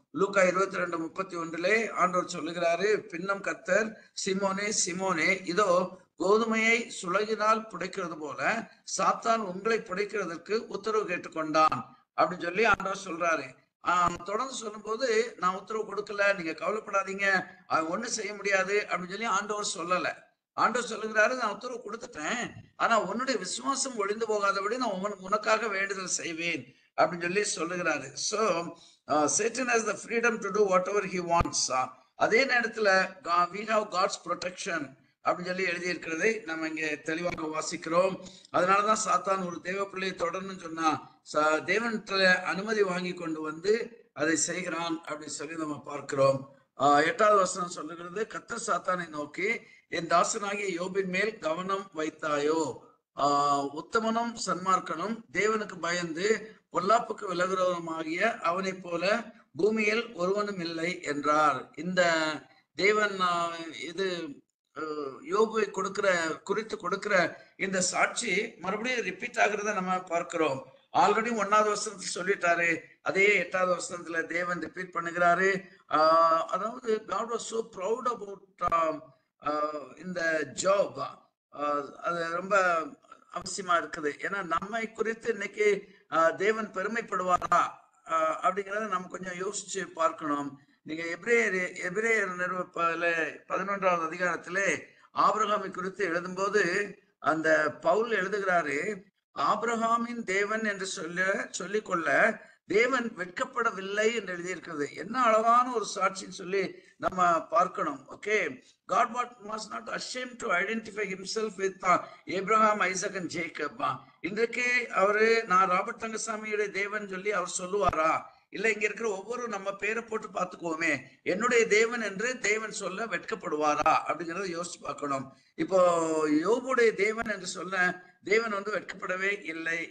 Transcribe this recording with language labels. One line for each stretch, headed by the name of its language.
Tamil: லூக்கா 22:31 ஆண்டவர் சொல்லுகிறாரு, பின்னம் கர்த்தர், சிமோனே சிமோனே, இதோ கோதுமையை சுலகினால் புடைக்கிறது போல சாத்தான் உங்களை புடைக்கிறதுக்கு உத்தரவு கேட்டுக்கொண்டான் அப்படின்னு சொல்லி ஆண்டவர் சொல்றாரு. தொடர்ந்து சொல்லும் போது, நான் உத்தரவு கொடுக்கல, நீங்க கவலைப்படாதீங்க, அவன் ஒண்ணும் செய்ய முடியாது அப்படின்னு சொல்லி ஆண்டவர் சொல்லல. ஆண்டவர் சொல்லுகிறாரு, நான் உத்தரவு கொடுத்துட்டேன், ஆனா உன்னுடைய விசுவாசம் ஒளிந்து போகாதபடி நான் உனக்காக வேண்டுதல் செய்வேன் அப்படின்னு சொல்லி சொல்லுகிறாரு.
English: So Satan has the freedom to do whatever he wants.
Tamil: அதே நேரத்துல
English: we have God's protection
Tamil: அப்படின்னு சொல்லி எழுதியிருக்கிறதை நம்ம இங்க தெளிவாக வாசிக்கிறோம். அதனாலதான் சாத்தான் ஒரு தேவ பிள்ளையை தொடரணும்னு சொன்னா தேவன்கிட்ட அனுமதி வாங்கி கொண்டு வந்து அதை செய்கிறான் அப்படின்னு சொல்லி நம்ம பார்க்கிறோம். 8வது வசனம் சொல்லுகிறது, கர்த்தர் சாத்தானை நோக்கி, என் தாசனாகிய யோபின் மேல் கவனம் வைத்தாயோ? உத்தமனும் சன்மார்க்கனும் தேவனுக்கு பயந்து பொல்லாப்புக்கு விலகுறவனுமாகிய அவனை போல பூமியில் ஒருவனும் இல்லை என்றார். இந்த தேவன் இது யோபுவை குறித்து கொடுக்கிற இந்த சாட்சி மறுபடியும் ரிப்பீட் ஆகுறத நம்ம பார்க்கிறோம். ஆல்ரெடி 1வது வசனத்துல சொல்லிட்டாரு, அதே 8வது வசனத்துல தேவன் ரிப்பீட் பண்ணுகிறாரு. அதாவது
English: God was so proud about
Tamil: இந்த ஜாப். அது ரொம்ப அவசியமா இருக்குது. ஏன்னா நம்மை குறித்து இன்னைக்கு தேவன் பெருமைப்படுவாரா அப்படிங்கிறத நம்ம கொஞ்சம் யோசிச்சு பார்க்கணும். நீங்க எபிரேயர் நிறுவப்பல 11வது அதிகாரத்திலே ஆபிரகாமை குறித்து எழுதும்போது அந்த பவுல் எழுதுகிறாரு, ஆபிரகாமின் தேவன் என்று சொல்லிக்கொள்ள தேவன் வெட்கப்படவில்லை என்று எழுதியிருக்கிறது. என்ன அழகான ஒரு சாட்சின்னு சொல்லி நம்ம பார்க்கணும்.
English: Okay, God was not ashamed to identify himself with Abraham, Isaac and Jacob.
Tamil: இன்றைக்கு அவரு நான் ராபர்ட் தங்கசாமியுடைய தேவன் சொல்லி அவர் சொல்லுவாரா? இல்ல இங்க இருக்கிற ஒவ்வொரு நம்ம பேரை போட்டு பார்த்துக்குவோமே, என்னுடைய தேவன் என்று தேவன் சொல்ல வெட்கப்படுவாரா அப்படிங்கறத யோசிச்சு பார்க்கணும். இப்போ யோபுடைய தேவன் என்று சொல்ல தேவன் வந்து வெட்கப்படவே இல்லை.